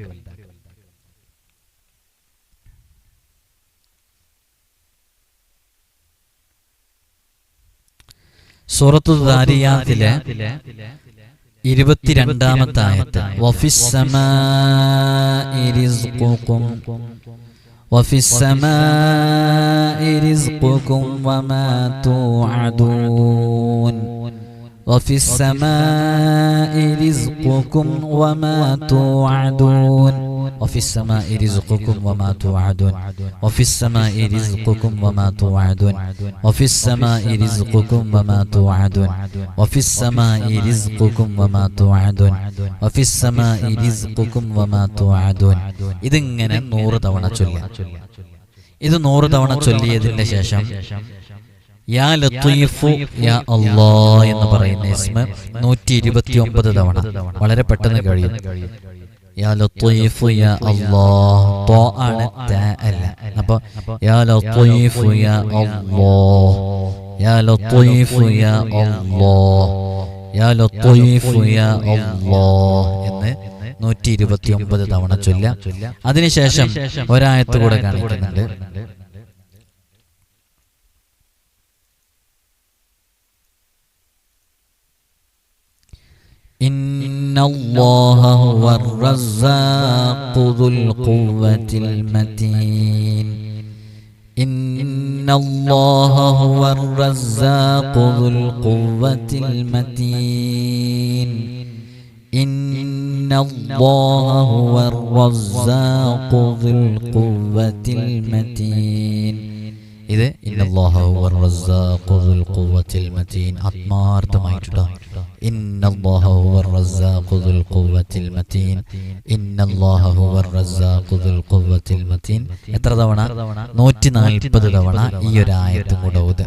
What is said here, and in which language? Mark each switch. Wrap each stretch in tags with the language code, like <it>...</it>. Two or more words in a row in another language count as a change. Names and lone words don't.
<ml>സൂറത്തു ദാരിയാത്തിലെ 22-ാമത്തെ ആയത്ത്,</ml> <ar>وفي السماء رزقكم وما توعدون وفي السماء رزقكم وما توعدون وفي السماء رزقكم وما توعدون وفي السماء رزقكم وما توعدون وفي السماء رزقكم وما توعدون وفي السماء رزقكم وما توعدون وفي السماء رزقكم وما توعدون.</ar> <ml>ഇതിങ്ങനെ 100 തവണ ചൊല്ലുക. ഇത് 100 തവണ ചൊല്ലിയതിന്റെ ശേഷം</ml> <ar>يا لطيف يا الله</ar> <ml>എന്ന് പറയുന്ന ഇസ്മ 129 തവണ വളരെ പെട്ടെന്ന് കഴിയും.</ml> <ar>يا لطيف يا الله,</ar> <ml>ത ആണ് ത അല്ല.</ml> <ar>അപ്പോൾ يا لطيف يا الله, يا لطيف يا الله, يا لطيف يا الله</ar> <ml>എന്ന് 129 തവണ ചൊല്ലാം. അതിനുശേഷം ഒരായത്ത് കൂടെ കാണിക്കുന്നുണ്ട്.</ml> <ar>إن الله هو الرزاق ذو القوة المتين إن الله هو الرزاق ذو القوة المتين إن الله هو الرزاق ذو القوة المتين. ഇത് ഇന്നല്ലാഹു ഹുവർ റസ്സാഖു ദുൽ ഖുവ്വത്തിൽ മതീൻ ആത്മാർത്ഥമായിട്ടുള്ള ഇന്നല്ലാഹു ഹുവർ റസ്സാഖു ദുൽ ഖുവ്വത്തിൽ മതീൻ ഇന്നല്ലാഹു ഹുവർ റസ്സാഖു ദുൽ ഖുവ്വത്തിൽ മതീൻ.</ar> <ml>എത്ര തവണ? 140 തവണ ഈ ഒരു ആയത്ത് കൂടെ ഓതുക.</ml>